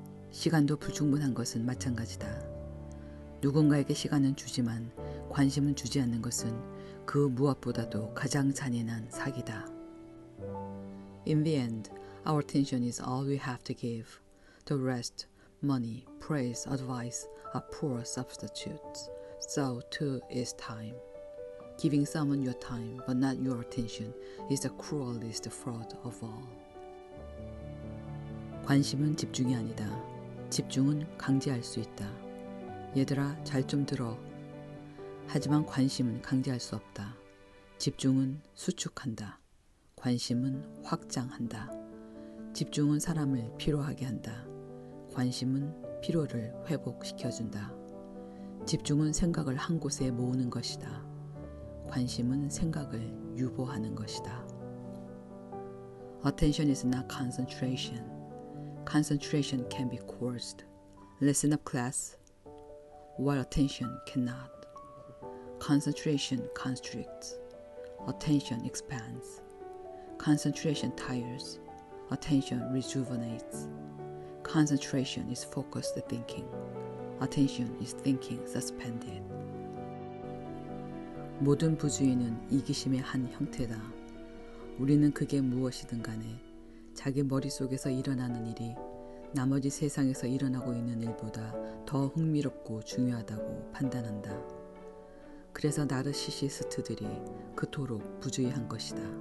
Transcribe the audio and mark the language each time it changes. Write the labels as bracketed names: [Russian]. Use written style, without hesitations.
[Korean] 시간도 불충분한 것은 마찬가지다. 누군가에게 시간은 주지만 관심은 주지 않는 것은 그 무엇보다도 가장 잔인한 사기다. [English] In the end, our attention is all we have to give. The rest, money, praise, advice, are poor substitutes. So too is time. Giving someone your time but not your attention is the cruelest fraud of all. [Korean] 관심은 집중이 아니다. 집중은 강제할 수 있다. 얘들아, 잘 좀 들어. 하지만 관심은 강제할 수 없다. 집중은 수축한다. 관심은 확장한다. 집중은 사람을 피로하게 한다. 관심은 피로를 회복시켜준다. 집중은 생각을 한 곳에 모으는 것이다. 관심은 생각을 유보하는 것이다. [English] Attention is not concentration. Concentration can be coerced. Listen up, class. While attention cannot. Concentration constricts. Attention expands. Concentration tires. Attention rejuvenates. Concentration is focused thinking. Attention is thinking suspended. [Korean] 모든 부주의는 이기심의 한 형태다. 우리는 그게 무엇이든 간에 자기 머릿속에서 일어나는 일이 나머지 세상에서 일어나고 있는 일보다 더 흥미롭고 중요하다고 판단한다. 그래서 나르시시스트들이 그토록 부주의한 것이다.